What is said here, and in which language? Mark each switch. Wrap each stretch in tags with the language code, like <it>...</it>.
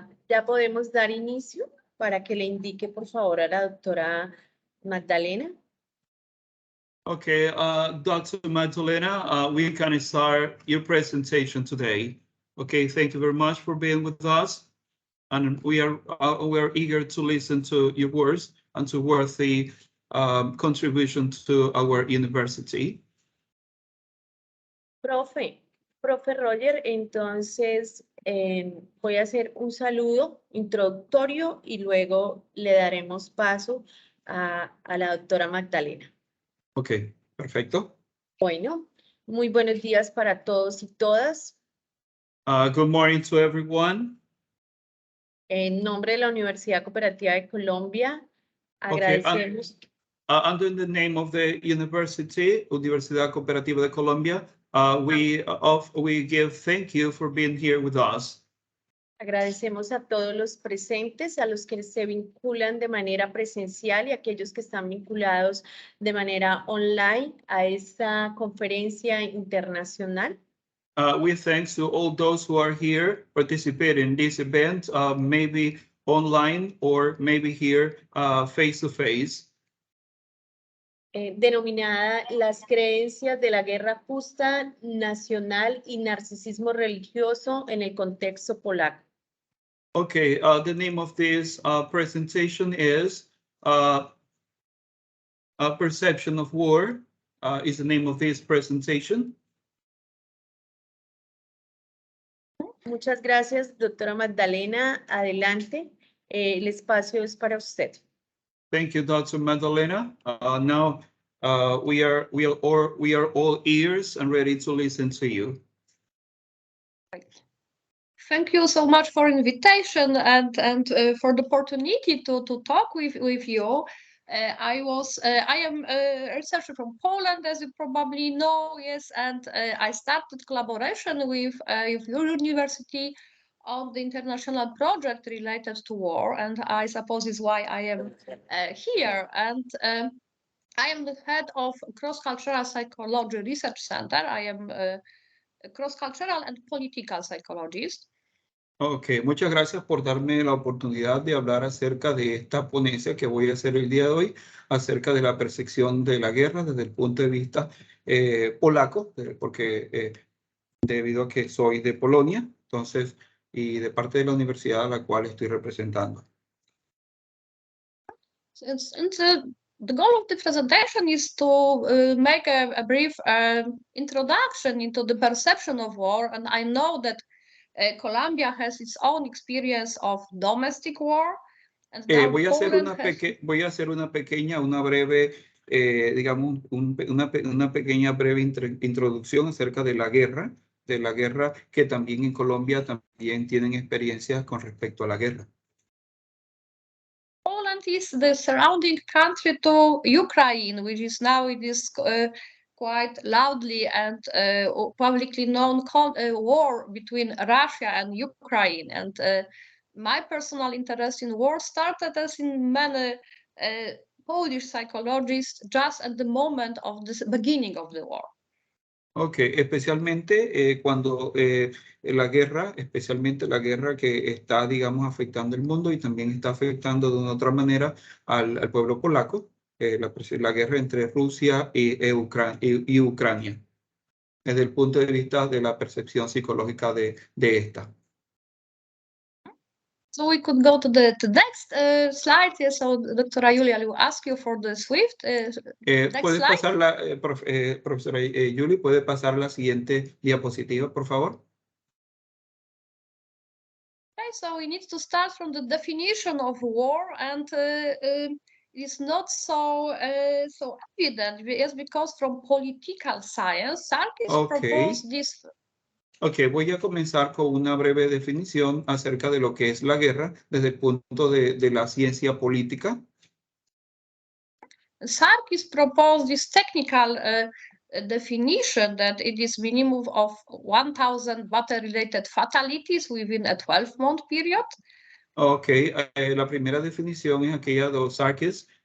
<es>Ya podemos dar inicio para que le indique, por favor, a la doctora Magdalena.</es> <en>Okay, Dr. Magdalena, we can start your presentation today. Okay, thank you very much for being with us. And we are eager to listen to your words and to worthy contribution to our university.</en> <es>Profe Roger, entonces voy a hacer un saludo introductorio y luego le daremos paso a la doctora Magdalena. Ok, perfecto. Bueno, muy buenos días para todos y todas.</es> <en>Good morning to everyone.</en> <es>En nombre de la Universidad Cooperativa de Colombia, agradecemos.</es> <en>Under the name of the university, Universidad Cooperativa de Colombia, we give thank you for being here with us.</en> <es>Agradecemos a todos los presentes, a los que se vinculan de manera presencial y a aquellos que están vinculados de manera online a esta conferencia internacional.</es> <en>We thanks to all those who are here participating in this event, maybe online or maybe here face to face.</en> <es>Denominada Las creencias de la guerra justa, nacional y narcisismo religioso en el contexto polaco.</es> <en>Okay, the name of this presentation is Perception of War, is the name of this presentation.</en> <es>Muchas gracias, doctora Magdalena. Adelante, el espacio es para usted.</es> <en>Thank you, Dr. Magdalena. Now we are all ears and ready to listen to you. Thank you so much for invitation and for the opportunity to talk with you. I am a researcher from Poland, as you probably know, yes, and I started collaboration with your university on the international project related to war, and I suppose is why I am here. And I am the head of Cross-Cultural Psychology Research Center. I am a cross-cultural and political psychologist.</en> <es>Ok, muchas gracias por darme la oportunidad de hablar acerca de esta ponencia que voy a hacer el día de hoy, acerca de la percepción de la guerra desde el punto de vista polaco, porque debido a que soy de Polonia, entonces, y de parte de la universidad a la cual estoy representando.</es> <en>The goal of the presentation is to make a brief introduction into the perception of war, and I know that Colombia has its own experience of domestic war. And</en> <es>voy a hacer una breve, digamos, una pequeña breve introducción acerca de la guerra que también en Colombia también tienen experiencias con respecto a la guerra.</es> <en>Poland is the surrounding country to Ukraine, which is now quite loudly and publicly known war between Russia and Ukraine. And my personal interest in war started, as in many Polish psychologists, just at the moment of the beginning of the war.</en> <es>Ok, especialmente cuando especialmente la guerra que está, digamos, afectando el mundo y también está afectando de una otra manera al pueblo polaco. La guerra entre Rusia y Ucrania, desde el punto de vista de la percepción psicológica de esta.</es> <en>So we could go to the next slide. Yes, so Dr. Julia, I will ask you for the Swift.</en> <es>¿Puede pasar profesora Julie, puede pasar la siguiente diapositiva, por favor?</es> <en>Okay, so we need to start from the definition of war, and it's not so evident, yes, because from political science, Sarkis proposed this.</en> <es>Ok, voy a comenzar con una breve definición acerca de lo que es la guerra desde el punto de la ciencia política.</es> <en>Sarkis proposed this technical definition that it is minimum of 1,000 battle-related fatalities within a 12-month period.</en> <es>Ok, la primera definición es aquella de Sarkis,</es>